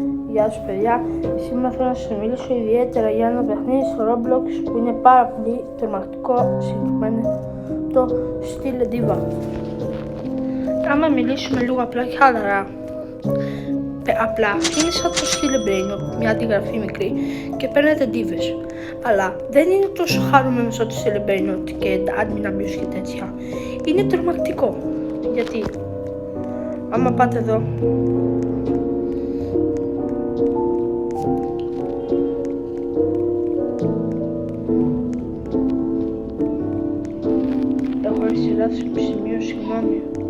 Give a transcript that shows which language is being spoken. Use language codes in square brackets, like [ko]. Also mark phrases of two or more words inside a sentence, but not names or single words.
[el] Γεια σας παιδιά, σήμερα θέλω να σας μιλήσω ιδιαίτερα για ένα παιχνίδι στο Roblox που είναι πάρα πολύ τρομακτικό, συγκεκριμένα το Steal a Diva. Άμα μιλήσουμε λίγο απλά και χαλαρά, είναι σαν το Steal a Brain, μια αντιγραφή μικρή και παίρνετε ντίβες. Αλλά δεν είναι τόσο χαρούμενο σαν το Steal a Brain και [en] admin abuse [el] και τέτοια. Είναι τρομακτικό, γιατί άμα πάτε εδώ, έχω έρθει λάθος σημείο, συγγνώμη.